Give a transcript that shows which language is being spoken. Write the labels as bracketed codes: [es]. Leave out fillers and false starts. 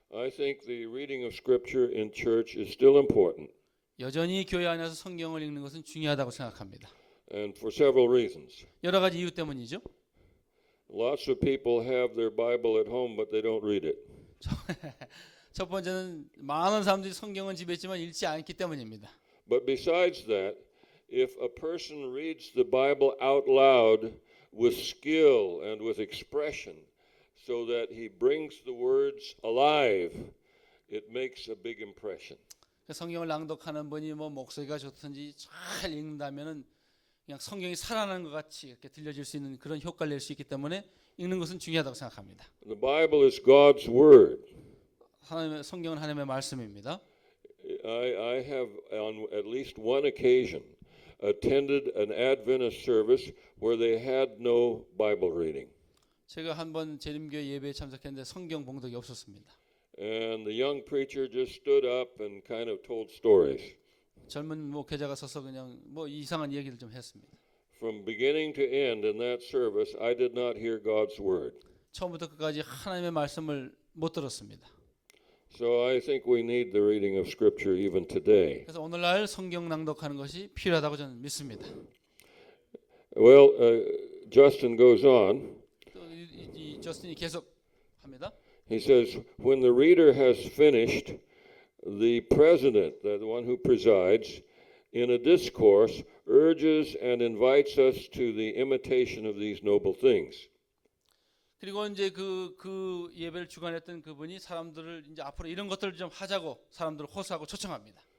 [en] I think the reading of scripture in church is still important, [ko] 여전히 교회 안에서 성경을 읽는 것은 중요하다고 생각합니다. [en] and for several reasons. [ko] 여러 가지 이유 때문이죠. [en] Lots of people have their Bible at home, but they don't read it. [ko] 첫 번째는 많은 사람들이 성경은 집에 있지만 읽지 않기 때문입니다. [en] But besides that, if a person reads the Bible out loud with skill and with expression, so that he brings the words alive, it makes a big impression. [ko] 성경을 낭독하는 분이 뭐 목소리가 좋든지 잘 읽는다면은 그냥 성경이 살아나는 것 같이 이렇게 들려질 수 있는 그런 효과를 낼 수 있기 때문에 읽는 것은 중요하다고 생각합니다. [en] The Bible is God's word. [ko] 하나님의 성경은 하나님의 말씀입니다. [en] I have on at least one occasion attended an Adventist service where they had no Bible reading. [ko] 제가 한번 재림교회 예배에 참석했는데 성경 봉독이 없었습니다. [en] And the young preacher just stood up and kind of told stories. [ko] 젊은 목회자가 서서 그냥 뭐 이상한 얘기를 좀 했습니다. [en] From beginning to end in that service, I did not hear God's word. [ko] 처음부터 끝까지 하나님의 말씀을 못 들었습니다. [en] So I think we need the reading of Scripture even today. [ko] 그래서 오늘날 성경 낭독하는 것이 필요하다고 저는 믿습니다. [en] Well, Justin goes on. [ko] 또 이 저스틴이 계속 합니다. [en] He says, when the reader has finished, the president, the one who presides, in a discourse, urges and invites us to the imitation of these noble things. [ko] 그리고 이제 그 예배를 주관했던 그분이 사람들을 이제 앞으로 이런 것들을 좀 하자고 사람들을 호소하고 초청합니다.